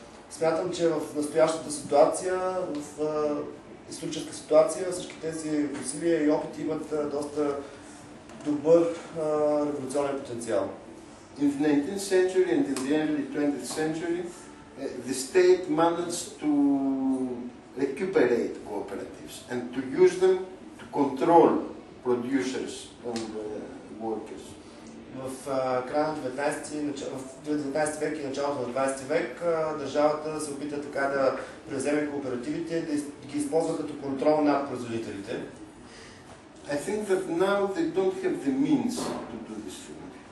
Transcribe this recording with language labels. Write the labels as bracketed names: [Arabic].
[Bulgarian] Смятам, че в настоящата ситуация, в историческа ситуация, всички тези усилия и опити имат доста добър революционен потенциал. [English] In the 19th century and in the early 20th century, the state managed to recuperate cooperatives and to use them to control producers and workers. [Bulgarian] В края на 19 век и началото на 20 век държавата се опита така да превземе кооперативите, да ги използва като контрол над производителите. [English] I think that now they don't have the means to do this thing.